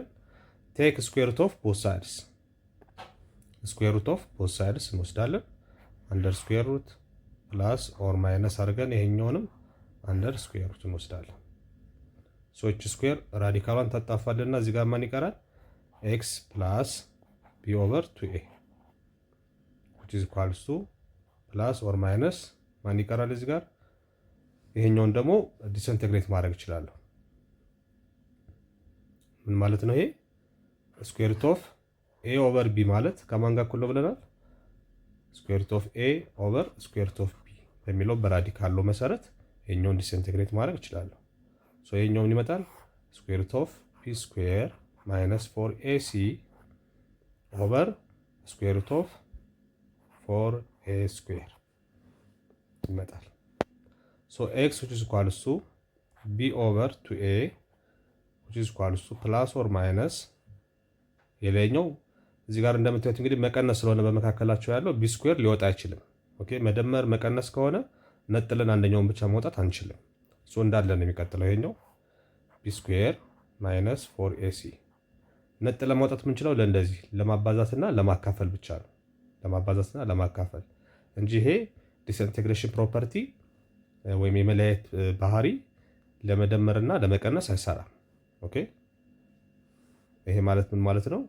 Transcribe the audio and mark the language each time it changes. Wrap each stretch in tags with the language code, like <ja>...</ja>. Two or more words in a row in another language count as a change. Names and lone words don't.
<en>take square root of both sides square root of both sides</en> <am>እንወስዳለን።</am> <en>under square root plus or minus</en> <am>አድርገን ይሄኛውንም</am> <en>under square root</en> <am>እንወስዳለን። ሶች ስኩዌር ራዲካሏን ታጣፋልና እዚህ ጋር ማን ይቀራል?</am> <en>x plus b over 2a which is equals to plus or minus</en> <am>ማን ይቀራል እዚህ ጋር? ይሄኛውን ደግሞ ዲስኢንተግሬት ማድረግ እችላለሁ። ምን ማለት ነው ይሄ?</am> <en>square root of a over b</en> <am>ማለት ከማን ጋር እኩል ነው ብለናል?</am> <en>square root of a over square root of b</en> <am>በሚለው በራዲካሉ መሰረት ይሄኛውን ዲስኢንተግሬት ማድረግ እችላለሁ። ሶ ይሄኛው ምን ይመጣል?</am> <en>square root of p square minus 4ac over square root of 4a square ይመጣል። ሶ x which is equals to b over 2a which is equals to plus or minus</en> <am>የላይኛው እዚህ ጋር እንደምታዩት እንግዲህ መቀነስ ስለሆነ በመካከላቸው ያለው</am> <en>b square</en> <am>ሊወጣ አይችልም። ኦኬ መደመር መቀነስ ከሆነ ነጥለን አንደኛውን ብቻ ማውጣት አንችልም። ሶ እንዳለ ነው የሚቀጥለው። ይሄኛው</am> <en>b square minus 4ac</en> <am>ነጥለን ማውጣት የምንችለው ለእንደዚህ ለማባዛትና ለማካፈል ብቻ ነው። ለማባዛትና ለማካፈል እንጂ ይሄ</am> <en>disintegration property</en> <am>ወይም የመለያየት ባህሪ ለመደመርና ለመቀነስ አይሰራም። ኦኬ ይሄ ማለት ምን ማለት ነው?</am>